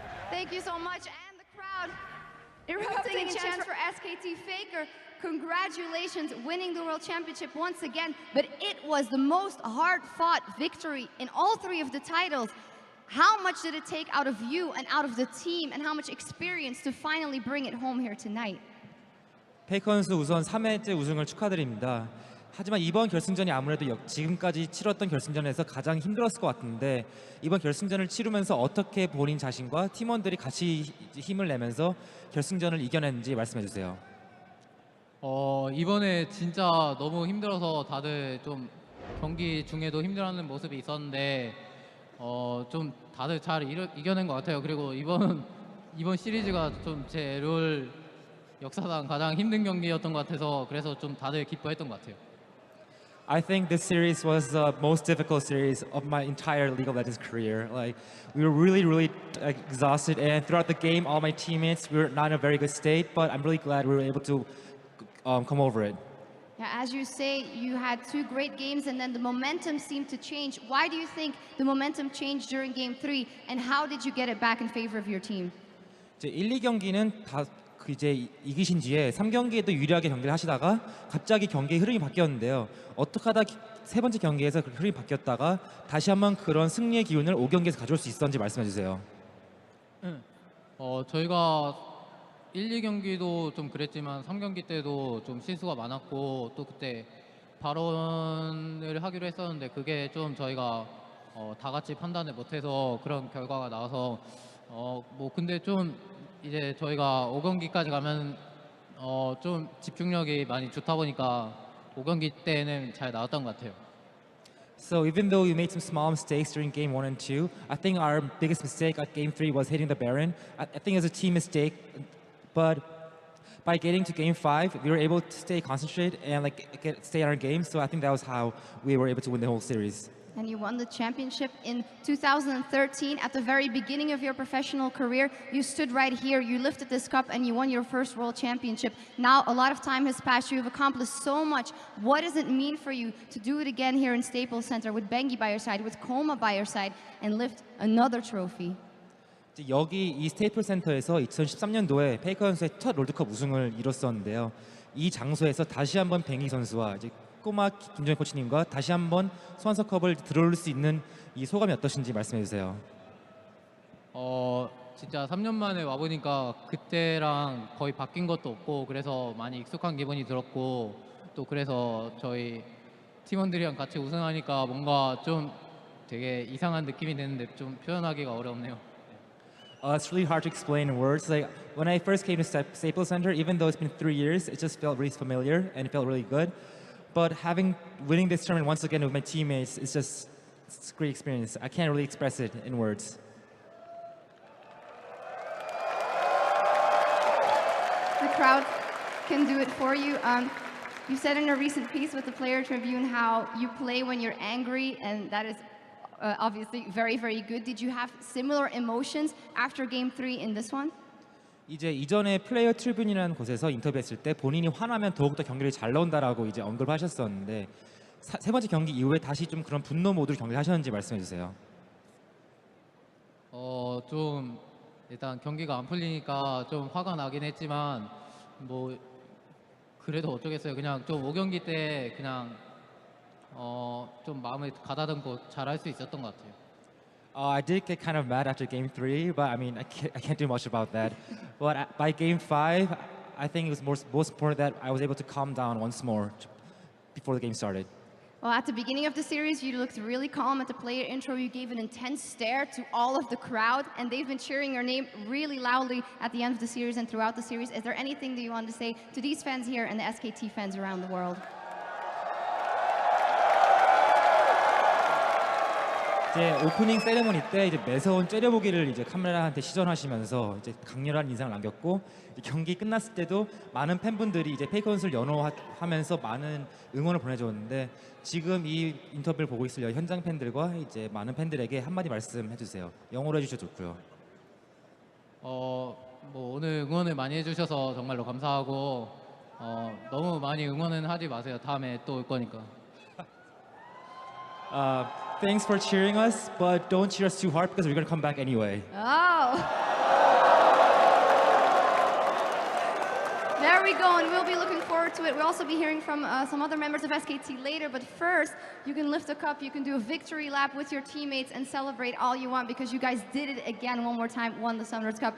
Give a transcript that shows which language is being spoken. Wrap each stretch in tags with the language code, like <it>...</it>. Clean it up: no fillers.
<en>Thank you so much, and the crowd erupting in chants for SKT Faker. Congratulations, winning the World Championship once again, but it was the most hard-fought victory in all 3 of the titles. How much did it take out of you and out of the team, and how much experience to finally bring it home here tonight?</en> <ko>페이커 선수 우선 3회째 우승을 축하드립니다. 하지만 이번 결승전이 아무래도 지금까지 치렀던 결승전에서 가장 힘들었을 것 같은데 이번 결승전을 치르면서 어떻게 본인 자신과 팀원들이 같이 힘을 내면서 결승전을 이겨냈는지 말씀해 주세요. 이번에 진짜 너무 힘들어서 다들 좀 경기 중에도 힘들어하는 모습이 있었는데 좀 다들 잘 이겨낸 것 같아요. 그리고 이번 시리즈가 좀 제 롤 역사상 가장 힘든 경기였던 것 같아서 그래서 좀 다들 기뻐했던 것 같아요.</ko> <en>I think this series was the most difficult series of my entire League of Legends career. Like, we were really exhausted, and throughout the game, all my teammates were not in a very good state, but I'm really glad we were able to come over it. Yeah, as you say, you had 2 great games and then the momentum seemed to change. Why do you think the momentum changed during Game 3, and how did you get it back in favor of your team?</en> <ko>이제 1, 2경기는 다 이제 이기신 뒤에 3경기에도 유리하게 경기를 하시다가 갑자기 경기의 흐름이 바뀌었는데요. 어떻게 하다 3번째 경기에서 그 흐름이 바뀌었다가 다시 한번 그런 승리의 기운을 5경기에서 가져올 수 있었는지 말씀해 주세요. 저희가 1, 2경기도 좀 그랬지만 3경기 때도 좀 실수가 많았고 또 그때 발언을 하기로 했었는데 그게 좀 저희가 다 같이 판단을 못해서 그런 결과가 나와서 뭐 근데 좀 이제 저희가 5경기까지 가면 좀 집중력이 많이 좋다 보니까 5경기 때는 잘 나왔던 것 같아요.</ko> <en>So even though we made some small mistakes during game 1 and 2, I think our biggest mistake at game 3 was hitting the Baron. I think it was a team mistake, but by getting to game 5, we were able to stay concentrated and stay on our game. So I think that was how we were able to win the whole series. And you won the championship in 2013. At the very beginning of your professional career, you stood right here, you lifted this cup, and you won your first world championship. Now, a lot of time has passed. You've accomplished so much. What does it mean for you to do it again here in Staples Center with Bengi by your side, with Koma by your side, and lift another trophy?</en> <ko>여기 이 스테이플 센터에서 2013년도에 페이커 선수의 첫 롤드컵 우승을 이뤘었는데요. 이 장소에서 다시 한번 뱅이 선수와 이제 꼬마 김정현 코치님과 다시 한번 소환서컵을 들어올 수 있는 이 소감이 어떠신지 말씀해 주세요. 진짜 3년 만에 와보니까 그때랑 거의 바뀐 것도 없고 그래서 많이 익숙한 기분이 들었고 또 그래서 저희 팀원들이랑 같이 우승하니까 뭔가 좀 되게 이상한 느낌이 드는데 좀 표현하기가 어렵네요.</ko> <en>It's really hard to explain in words. Like when I first came to Staples Center, even though it's been 3 years, it just felt really familiar and it felt really good. But winning this tournament once again with my teammates, it's a great experience. I can't really express it in words. The crowd can do it for you. You said in a recent piece with the Player Tribune how you play when you're angry, and that is obviously very, very good. Did you have similar emotions after Game 3 in this one?</en> <ko>이제 이전에 플레이어 트리뷴이라는 곳에서 인터뷰했을 때 본인이 화나면 더욱더 경기를 잘 나온다라고 이제 언급하셨었는데 세 번째 경기 이후에 다시 좀 그런 분노 모드로 경기를 하셨는지 말씀해 주세요. 좀 일단 경기가 안 풀리니까 좀 화가 나긴 했지만 뭐 그래도 어쩌겠어요. 그냥 좀 5경기 때 그냥 좀 마음을 가다듬고 잘할 수 있었던 것 같아요.</ko> <en>I did get kind of mad after game 3, but I mean, I can't do much about that. But by game 5, I think it was most important that I was able to calm down once more before the game started. Well, at the beginning of the series, you looked really calm. At the player intro, you gave an intense stare to all of the crowd, and they've been cheering your name really loudly at the end of the series and throughout the series. Is there anything that you want to say to these fans here and the SKT fans around the world?</en> <ko>이제 오프닝 세레머니 때 이제 매서운 째려보기를 이제 카메라한테 시전하시면서 이제 강렬한 인상을 남겼고 경기 끝났을 때도 많은 팬분들이 이제 페이커 선수를 연호하면서 많은 응원을 보내줬는데 지금 이 인터뷰를 보고 있을 현장 팬들과 이제 많은 팬들에게 한마디 말씀해 주세요. 영어로 해주셔도 좋고요. 뭐 오늘 응원을 많이 해주셔서 정말로 감사하고 너무 많이 응원은 하지 마세요. 다음에 또 올 거니까.</ko> <en>Thanks for cheering us, but don't cheer us too hard because we're going to come back anyway. Oh. There we go, and we'll be looking forward to it. We'll also be hearing from some other members of SKT later, but first, you can lift a cup, you can do a victory lap with your teammates and celebrate all you want because you guys did it again one more time, won the Summoners Cup.</en>